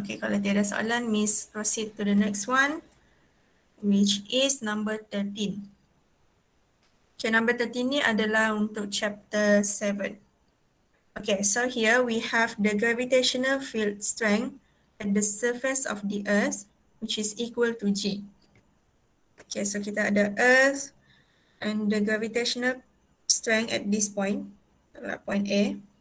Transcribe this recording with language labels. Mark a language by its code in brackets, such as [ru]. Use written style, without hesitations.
[en] Okay, [ms] kalau tiada soalan, [en] Miss proceed to the next one, which is number 13. [ms] Okay, number 13 ni adalah untuk chapter 7. [en] Okay, so here we have the gravitational field strength at the surface of the earth, which is equal to G. Okay, so [ms] kita ada [en] earth and the gravitational strength at this point, point A.